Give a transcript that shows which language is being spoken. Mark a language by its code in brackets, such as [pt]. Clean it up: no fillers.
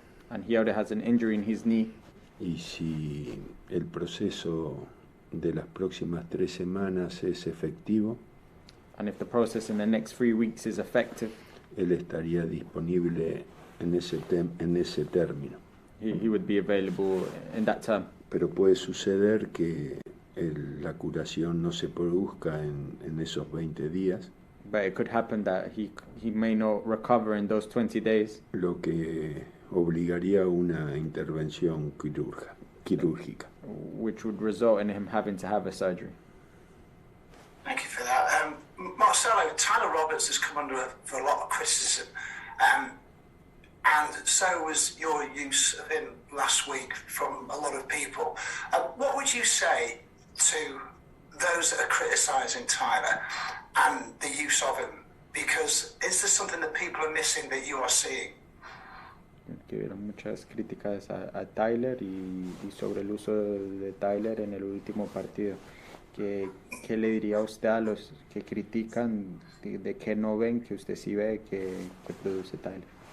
[en] And he already has an injury in his knee. [es] Y si el proceso de las próximas 3 semanas es efectivo, [en] and if the process in the next 3 weeks is effective, [es] él estaría disponible en ese término. [en] He would be available in that term. [es] Pero puede suceder que la curación no se produzca en esos 20 días. [en] But it could happen that he may not recover in those 20 days. [es] Lo que obligaría a una intervención quirúrgica. [en] Which would result in him having to have a surgery. Thank you for that. Marcelo, Tyler Roberts has come under for a lot of criticism. And so was your use of him last week from a lot of people. What would you say to those that are criticising Tyler and the use of him? Because is there something that people are missing that you are seeing? [es] Que hubieron muchas críticas a Tyler y sobre el uso de Tyler en el último partido. ¿Qué le diría a usted a los que critican de que no ven, que usted sí ve que produce Tyler?